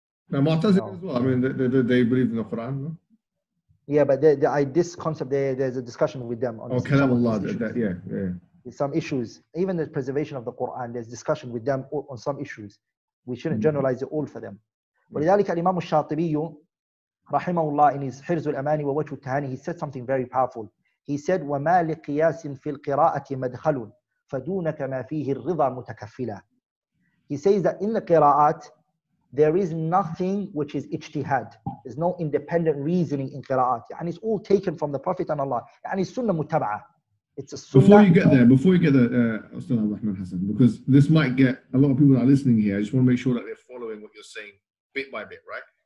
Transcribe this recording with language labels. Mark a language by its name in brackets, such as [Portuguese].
[English] No, Mu'tazila as well. I mean, they believe in the Quran, no? Yeah, but this concept, there's a discussion with them on Kalam Allah, some issues. Even the preservation of the Quran, there's discussion with them on some issues. We shouldn't generalize it all for them. [Arabic] ولذلك الإمام الشاطبي رحمه الله [English] in his [Arabic] حرز الأماني ووجه التهاني, [English] he said something very powerful. He said [Arabic] وما لقياس في القراءة مدخل فدونك ما فيه الرضا متكفلا. [English] He says that in the qira'at there is nothing which is ijtihad. There's no independent reasoning in qira'at. And it's all taken from the Prophet and Allah. And it's sunnah mutaba'ah. It's a sunnah. Before you get there, Ustad Abdul Rahman Hassan, because this might get a lot of people that are listening here, I just want to make sure that they're following what you're saying bit by bit, right?